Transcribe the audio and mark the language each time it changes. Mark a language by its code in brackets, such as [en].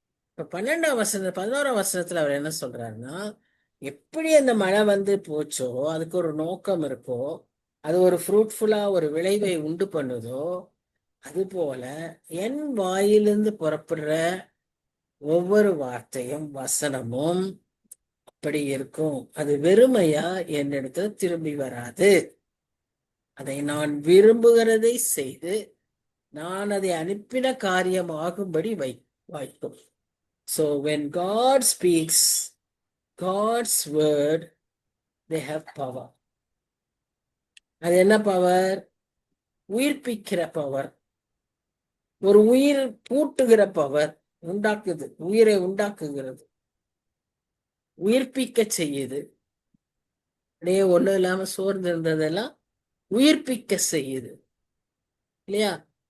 [ta] இப்ப 11ஆம் வசனத்துல அவர் என்ன சொல்றாருன்னா, எப்படி அந்த மழை வந்து போச்சோ, அதுக்கு ஒரு நோக்கம் இருக்கோ, அது ஒரு ஃப்ரூட்ஃபுல்லா ஒரு விளைவை உண்டு பண்ணுதோ, அது போல என் வாயிலிருந்து புறப்படுற ஒவ்வொரு வார்த்தையும் வசனமும் அப்படி இருக்கும். அது வெறுமையா என்னிடத்துல திரும்பி வராது. அதை நான் விரும்புகிறதை செய்து நான் அதை அனுப்பின காரியம் ஆகும்படி வைக்கும். [en] So when God speaks God's word, they have power. [ta] அது என்ன பவர்? உயிர்ப்பிக்கிற பவர், ஒரு உயிர் பூட்டுகிற பவர், உண்டாக்குது, உயிரை உண்டாக்குகிறது, உயிர்ப்பிக்க செய்யுது. அப்படியே ஒண்ணும் இல்லாம சோர்ந்து இருந்ததெல்லாம் உயிர்ப்பிக்க செய்யுது இல்லையா?